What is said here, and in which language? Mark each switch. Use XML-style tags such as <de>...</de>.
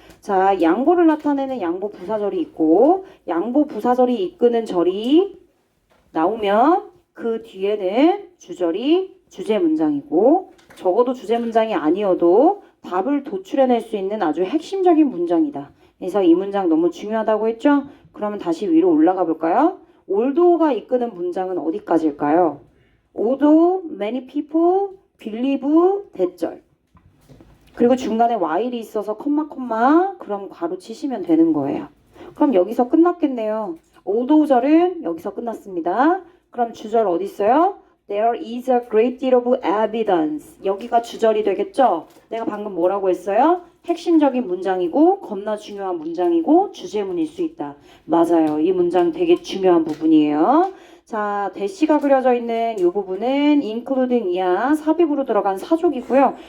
<ko>자, 양보를 나타내는 양보 부사절이 있고 양보 부사절이 이끄는 절이 나오면 그 뒤에는 주절이 주제 문장이고 적어도 주제 문장이 아니어도 답을 도출해낼 수 있는 아주 핵심적인 문장이다. 그래서 이 문장 너무 중요하다고 했죠? 그러면 다시 위로 올라가 볼까요? 올도가 이끄는 문장은 어디까지일까요?</ko> <en>Although many people believe 대절.</en> <ko>그리고 중간에 while이 있어서 콤마 그럼 괄호 치시면 되는 거예요. 그럼 여기서 끝났겠네요. although절은 여기서 끝났습니다. 그럼 주절 어디 있어요?</ko> <en>There is a great deal of evidence.</en> <ko>여기가 주절이 되겠죠? 내가 방금 뭐라고 했어요? 핵심적인 문장이고 겁나 중요한 문장이고 주제문일 수 있다. 맞아요. 이 문장 되게 중요한 부분이에요. 자, 대시가 그려져 있는 이 부분은 including 이하 삽입으로 들어간 사족이고요.</ko>